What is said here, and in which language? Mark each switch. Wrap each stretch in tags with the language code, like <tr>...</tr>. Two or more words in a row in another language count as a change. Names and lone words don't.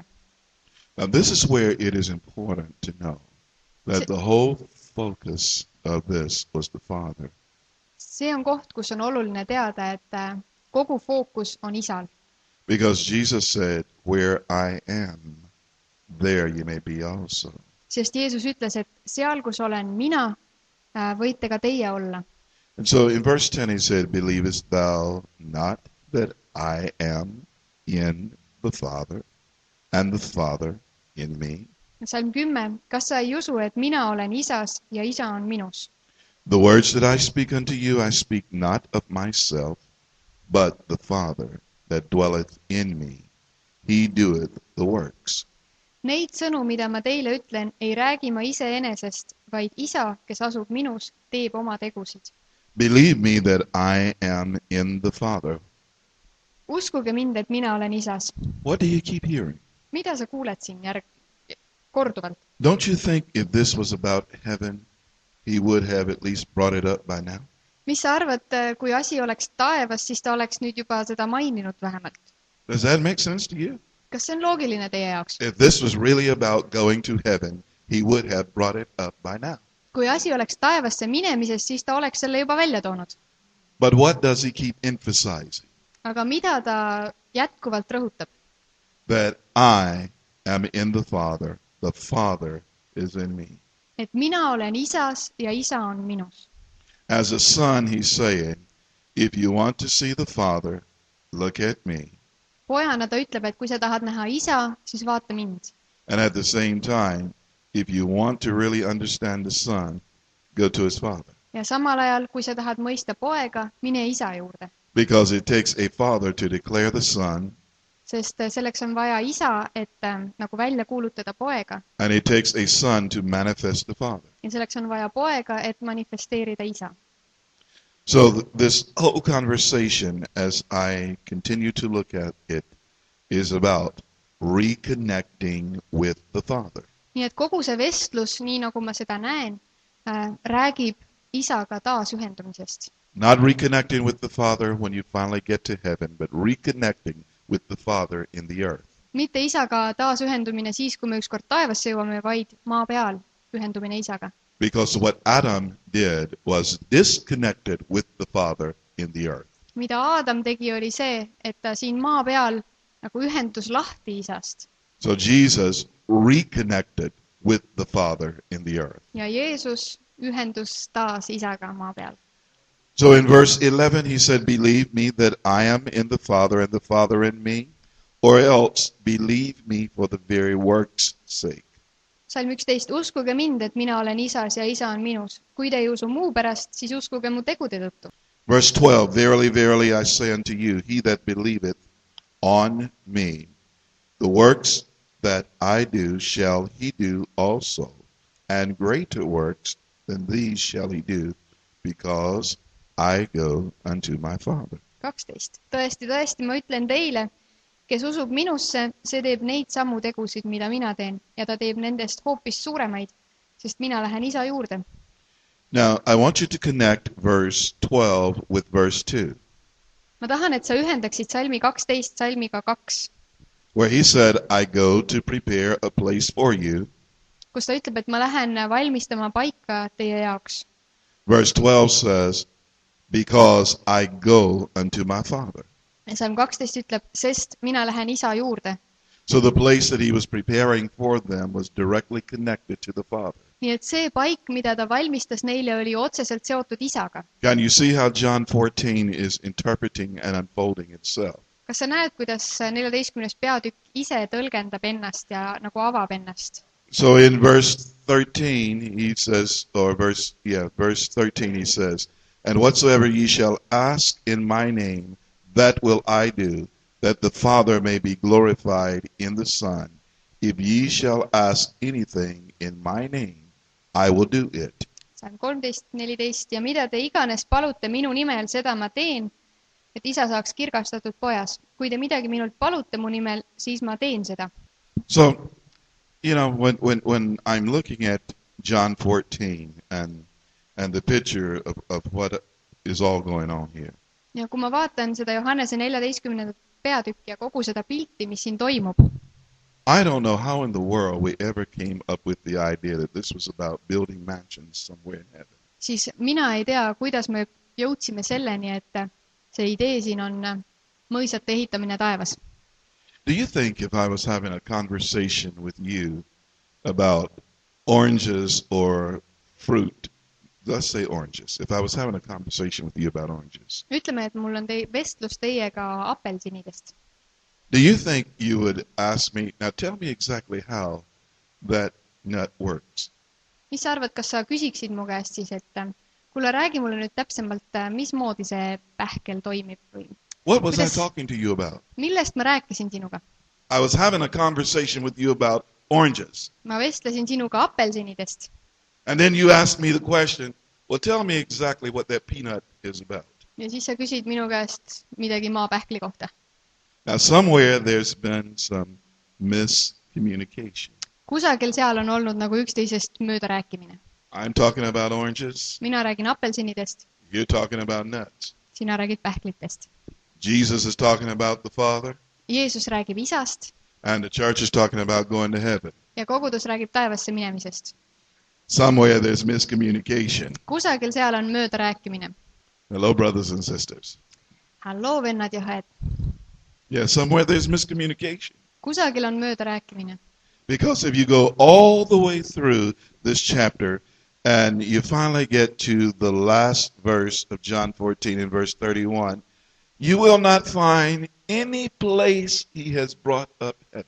<en>Now, this is where it is important to know that the whole focus of this was the Father.</en> <et>See on koht, kus on oluline teada, et kogu fookus on isal.</et> <en>Because Jesus said, where I am, there you may be also.</en> <et>Sest Jeesus ütles, et seal, kus olen mina, võite ka teie olla.</et> <en>And so in verse 10 he said, believest thou not that I am in the Father, and the Father in me?</en> <et>Salm 10. Kas sa ei usu, et mina olen isas ja isa on minus?</et> <en>The words that I speak unto you, I speak not of myself, but the Father that dwelleth in me. He doeth the works.</en> <et>Neid sõnu, mida ma teile ütlen, ei räägi ma iseenesest, vaid isa, kes asub minus, teeb oma tegusid.</et> <en>Believe me that I am in the Father.</en> <et>Uskuge mind, et mina olen isas.</et> <en>What do you keep hearing?</en> <et>Mida sa kuuled siin korduvalt?</et> <en>Don't you think if this was about heaven, he would have at least brought it up by now?</en> <et>Mis sa arvad, kui asi oleks taevas, siis ta oleks nüüd juba seda maininud vähemalt?</et> <en>Does that make sense to you?</en> <et>Kas see on loogiline teie jaoks?</et> <en>If this was really about going to heaven, he would have brought it up by now.</en> <et>Kui asi oleks taevasse minemisest, siis ta oleks selle juba välja toonud.</et> <en>But what does he keep emphasizing?</en> <et>Aga mida ta jätkuvalt rõhutab?</et> <en>That I am in the Father is in me.</en> <et>Et mina olen isas ja isa on minus.</et> <en>As a son, he's saying, if you want to see the Father, look at me.</en> <et>Pojana ta ütleb, et kui sa tahad näha isa, siis vaata mind.</et> <en>And at the same time, if you want to really understand the Son, go to his Father.</en> <et>Ja samal ajal, kui sa tahad mõista poega, mine isa juurde.</et> <en>Because it takes a father to declare the Son,</en> <et>Sest selleks on vaja isa, et nagu välja kuulutada poega.</et> <en>And it takes a son to manifest the Father.</en> <et>Ja selleks on vaja poega, et manifesteerida isa.</et> <en>So this whole conversation, as I continue to look at it, is about reconnecting with the Father.</en> <et>Nii et kogu see vestlus, nii nagu ma seda näen, räägib isaga taasühendumisest.</et> <en>Not reconnecting with the Father when you finally get to heaven, but reconnecting with the Father in the earth.</en> <et>Mitte isaga taasühendumine siis, kui me ükskord taevasse jõuame, vaid maa peal ühendumine isaga.</et> <en>Because what Adam did was disconnected with the Father in the earth.</en> <et>Mida Aadam tegi, oli see, et ta siin maa peal nagu ühendus lahti isast.</et> <en>So Jesus reconnected with the Father in the earth.</en> <et>Ja Jeesus ühendus taas isaga maa peal.</et> <en>So in verse 11 he said, "Believe me that I am in the Father and the Father in me, or else believe me for the very work's sake."</en> <et>Salm 11. Uskuge mind, et mina olen isas ja isa on minus. Kui te ei usu muu pärast, siis uskuge mu tegude tõttu.</et> <en>Verse 12, "Verily, verily, I say unto you, he that believeth on me, the works that I do shall he do also, and greater works than these shall he do, because I go unto my Father."</en> <et>12. Tõesti, tõesti, ma ütlen teile, kes usub minusse, see teeb neid samu tegusid, mida mina teen, ja ta teeb nendest hoopis suuremaid, sest mina lähen isa juurde.</et> <en>Now, I want you to connect verse 12 with verse 2.</en> <et>Ma tahan, et sa ühendaksid salmi 12 salmiga 2,</et> <en>Where he said, "I go to prepare a place for you."</en> <et>kus ta ütleb, et ma lähen valmistama paika teie jaoks.</et> <en>Verse 12 says, "Because I go unto my Father."</en> <et>Ja salm 12 ütleb, sest mina lähen isa juurde.</et> <en>So the place that he was preparing for them was directly connected to the Father.</en> <et>Nii et see paik, mida ta valmistas neile, oli otseselt seotud isaga.</et> <en>Can you see how John 14 is interpreting and unfolding itself?</en> <et>Kas sa näed, kuidas 14. peatükk ise tõlgendab ennast ja nagu avab ennast?</et> <en>So in verse 13 he says, verse 13 he says, "And whatsoever ye shall ask in my name, that will I do, that the Father may be glorified in the Son. If ye shall ask anything in my name, I will do it."</en> <et>Salm 13:14 ja mida te iganes palute minu nimel, seda ma teen, et isa saaks kirgastatud pojas. Kui te midagi minult palute mu nimel, siis ma teen seda.</et> <en>So, you know, when I'm looking at John 14 and the picture of what is all going on here,</en> <et>Ja kui ma vaatan seda Johannese 14. peatükki ja kogu seda pilti, mis siin toimub,</et> <en>I don't know how in the world we ever came up with the idea that this was about building mansions somewhere in heaven.</en> <et>siis mina ei tea, kuidas me jõudsime selleni, et see idee siin on mõisate ehitamine taevas.</et> <en>Do you think if I was having a conversation with you about oranges or fruit, let's say oranges, if I was having a conversation with you about oranges,</en> <et>Ütleme, et mul on vestlus teiega apelsinidest.</et> <en>do you think you would ask me, now tell me exactly how that nut works?</en> <et>Mis sa arvad, kas sa küsiksid mu käest siis, et kuule, räägi mulle nüüd täpsemalt, mismoodi see pähkel toimib või</et> <en>What was</en> <et>Kuidas-</et> <en>I talking to you about?</en> <et>millest ma rääkisin sinuga?</et> <en>I was having a conversation with you about oranges.</en> <et>Ma vestlesin sinuga apelsinidest</et> <en>And then you asked me the question, well, tell me exactly what that peanut is about.</en> <et>ja siis sa küsid minu käest midagi maapähkli kohta.</et> <en>Now, somewhere there's been some miscommunication.</en> <et>Kusagil seal on olnud nagu üksteisest mööda rääkimine.</et> <en>I'm talking about oranges.</en> <et>Mina räägin apelsinidest,</et> <en>You're talking about nuts.</en> <et>sina räägid pähklitest.</et> <en>Jesus is talking about the Father.</en> <et>Jeesus räägib isast</et> <en>And the church is talking about going to heaven.</en> <et>ja kogudus räägib taevasse minemisest.</et> <en>Somewhere there's miscommunication.</en> <et>Kusagil seal on mööda rääkimine.</et> <en>Hello, brothers and sisters.</en> <et>Halloo, vennad ja õed.</et> <en>Yeah, somewhere there's miscommunication.</en> <et>Kusagil on mööda rääkimine.</et> <en>Because if you go all the way through this chapter and you finally get to the last verse of John 14 and verse 31, you will not find any place he has brought up heaven.</en>